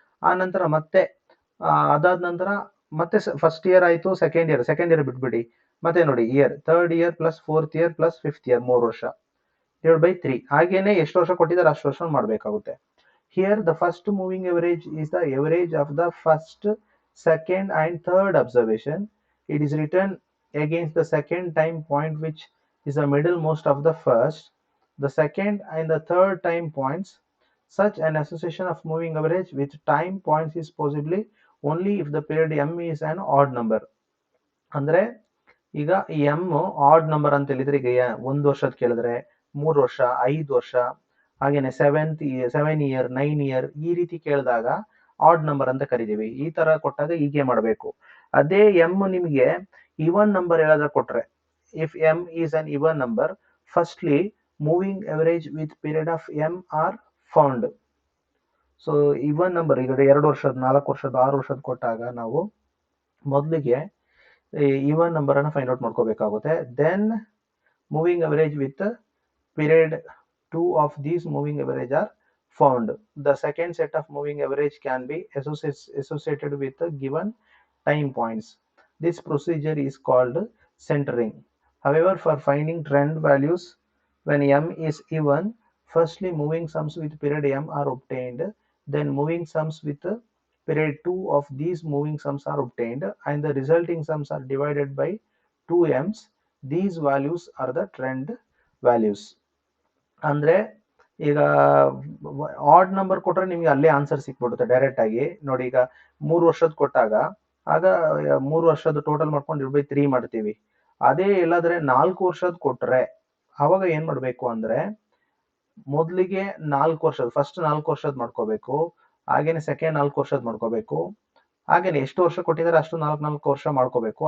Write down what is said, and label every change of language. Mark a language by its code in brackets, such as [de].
[kn] ಆ ನಂತರ ಮತ್ತೆ ಅದಾದ ನಂತರ ಮತ್ತೆ ಫಸ್ಟ್ ಇಯರ್ ಆಯ್ತು, ಸೆಕೆಂಡ್ ಇಯರ್ ಬಿಟ್ಬಿಡಿ, ಮತ್ತೆ ನೋಡಿ year third year plus fourth year plus fifth year 3 ವರ್ಷ ಡಿವೈಡ್ ಬೈ 3. ಹಾಗೇನೆ ಎಷ್ಟು ವರ್ಷ ಕೊಟ್ಟಿದ್ದಾರೆ ಅಷ್ಟು ವರ್ಷ ಮಾಡಬೇಕಾಗುತ್ತೆ. [en] Here the first moving average is the average of the first, second and third observation. It is return against the second time point which is the middle most of the first, the second and the third time points. Such an association of moving average with time points is possibly only if the period m is an odd number. [kn] ಅಂದ್ರೆ ಈಗ m odd number ಅಂತ ಹೇಳಿದ್ರೆ, ಈಗ 1 ವರ್ಷದ ಕೇಳಿದ್ರೆ 3 ವರ್ಷ, 5 ವರ್ಷ, ಹಾಗೇನೆ 7 ಇಯರ್, 9 ಇಯರ್ ಈ ರೀತಿ ಕೇಳಿದಾಗ ಆಡ್ ನಂಬರ್ ಅಂತ ಕರಿತೀವಿ. ಈ ತರ ಕೊಟ್ಟಾಗ ಹೀಗೆ ಮಾಡಬೇಕು. ಅದೇ m ನಿಮಗೆ even ನಂಬರ್ ಏನಾದ್ರೂ ಕೊಟ್ರೆ, [en] If m is an even number, firstly moving average with period of m are found. [kn] So even number ಈಗ 2 ವರ್ಷದ, 4 ವರ್ಷದ, 6 ವರ್ಷದ ಕೊಟ್ಟಾಗ ನಾವು ಮೊದಲಿಗೆ ಇವನ್ ನಂಬರ್ ಅನ್ನ ಫೈಂಡ್ ಔಟ್ ಮಾಡ್ಕೋಬೇಕಾಗುತ್ತೆ. [en] Then moving average with period 2 of these moving average are found. The second set of moving average can be associated with the given time points. This procedure is called centering. However, for finding trend values when m is even, firstly moving sums with period m are obtained, then moving sums with period 2 of these moving sums are obtained, and the resulting sums are divided by 2m's. These values are the trend values. [kn] ಅಂದ್ರೆ ಈಗ odd number ಕೊಟ್ರೆ ನಿಮ್ಗೆ ಅಲ್ಲೇ answer ಸಿಕ್ಬಿಡುತ್ತೆ direct ಆಗಿ. ನೋಡಿ, ಈಗ 3 ವರ್ಷದ ಕೊಟ್ಟಾಗ ಆಗ 3 ವರ್ಷದ ಟೋಟಲ್ ಮಾಡ್ಕೊಂಡು ಡಿವೈಡ್ ಬೈ 3 ಮಾಡ್ತೀವಿ. ಅದೇ ಎಲ್ಲಾದ್ರೆ 4 ವರ್ಷದ ಕೊಟ್ರೆ ಅವಾಗ ಏನ್ ಮಾಡ್ಬೇಕು ಅಂದ್ರೆ, ಮೊದಲಿಗೆ 4 ವರ್ಷದ ಫಸ್ಟ್ 4 ವರ್ಷದ ಮಾಡ್ಕೋಬೇಕು, ಹಾಗೇನೆ ಸೆಕೆಂಡ್ 4 ವರ್ಷದ ಮಾಡ್ಕೋಬೇಕು, ಹಾಗೇನೆ ಎಷ್ಟು ವರ್ಷ ಕೊಟ್ಟಿದ್ದಾರೆ ಅಷ್ಟು 4 ವರ್ಷ ಮಾಡ್ಕೋಬೇಕು.